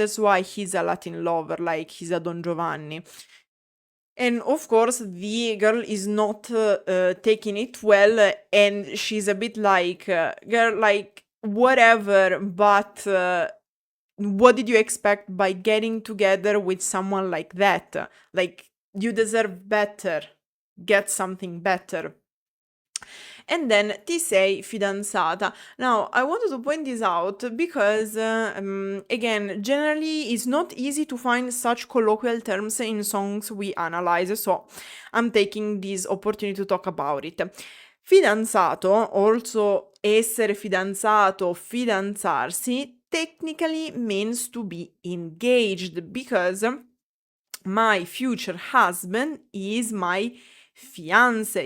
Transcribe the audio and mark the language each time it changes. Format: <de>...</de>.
<en>That's why he's a Latin lover, like he's a Don Giovanni. And of course, the girl is not taking it well, and she's a bit like, girl, like, whatever, but what did you expect by getting together with someone like that? Like, you deserve better. Get something better. And then</en> <it>ti sei fidanzata.</it> <en>Now, I wanted to point this out because, again, generally it's not easy to find such colloquial terms in songs we analyze, so I'm taking this opportunity to talk about it. Fidanzato, also</en> <it>essere fidanzato,</it> <en>fidanzarsi, technically means to be engaged, because my future husband is my fiancé.</en>